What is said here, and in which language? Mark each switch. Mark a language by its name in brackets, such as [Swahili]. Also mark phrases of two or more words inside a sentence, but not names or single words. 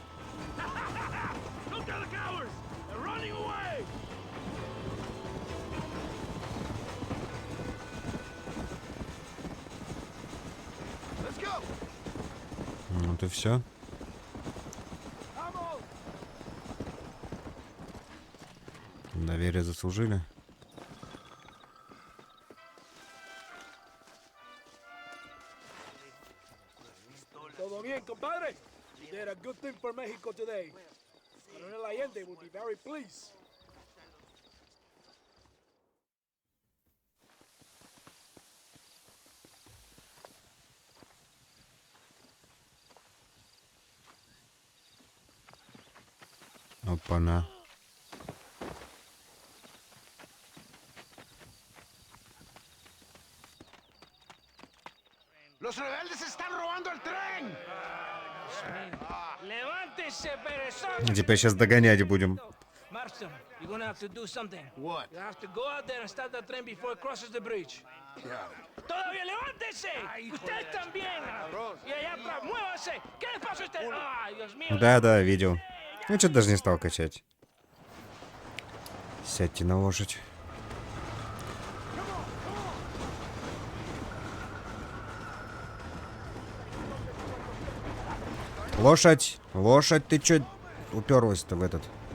[Russian] Вот и все. Доверие заслужили. [Spanish] Todo bien, compadre? [English] You did a good thing for Mexico today. Coronel Allende will be very pleased. [Russian] Опа-на. [Spanish] ¡Los rebeldes están robando el tren! Levántese, perezoso! [Russian] Теперь сейчас догонять будем. [English] Marston, you're gonna have to do something. What? You have to go out there and stop the train before it crosses the bridge. Yeah. [Spanish] ¡Todavía levántese! ¡Usted también! Y allá atrás, muévase. ¿Qué le pasa a usted? ¡Ay, Dios mío! [Russian] Да, видел. Ну, что-то даже не стал качать. Сядьте на лошадь. Лошадь! Лошадь, ты чё уперлась-то в этот?